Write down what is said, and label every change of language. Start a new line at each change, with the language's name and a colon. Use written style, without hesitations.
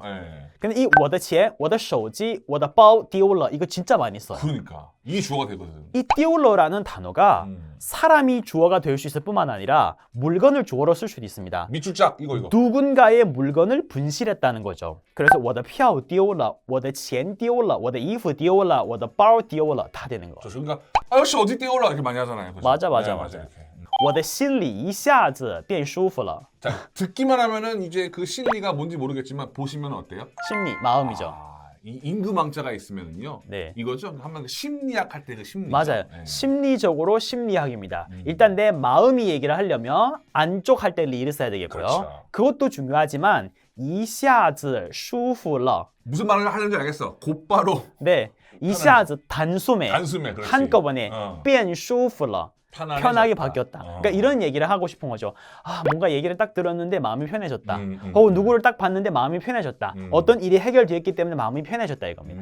Korean: 네. 근데 이
Chinese: 我的钱,我的手机,我的包丢了
Korean: 이거 진짜 많이 써요. 그러니까 이 주어가 되거든. 이 丢了라는 단어가 사람이 주어가 될 수 있을 뿐만 아니라 물건을 주어로 쓸 수도 있습니다. 밑줄짝 이거. 누군가의 물건을 분실했다는 거죠. 그래서
Chinese: 我的票丢了,我的钱丢了,我的衣服丢了,我的包丢了
Korean: 다 되는 거죠. 그러니까 아저씨 어디 띄울라 이렇게 많이 하잖아요. 그죠? 맞아. 이렇게.
Chinese: 我的心里一下子变舒服了.
Korean: 자, 듣기만 하면은 이제 그心理가 뭔지 모르겠지만 보시면 어때요? 심리, 마음이죠. 이 임금왕자가 있으면은요. 네. 이거죠. 한번 심리학 할 때 그 심리. 맞아요. 네. 심리적으로 심리학입니다. 일단 내 마음이 얘기를 하려면 안쪽 할 때 리를 써야 되겠고요. 그렇죠. 그것도 중요하지만
Chinese: 一下子舒服了.
Korean: 무슨 말을 하는지 알겠어. 곧바로 네. 一下子 단숨에 단숨에 그렇지. 한꺼번에
Chinese: 变舒服了.
Korean: 편하게 편안해졌다. 바뀌었다. 그러니까 이런 얘기를 하고 싶은 거죠. 아, 뭔가 얘기를 딱 들었는데 마음이 편해졌다. 음. 누구를 딱 봤는데 마음이 편해졌다. 어떤 일이 해결되었기 때문에 마음이 편해졌다 이겁니다.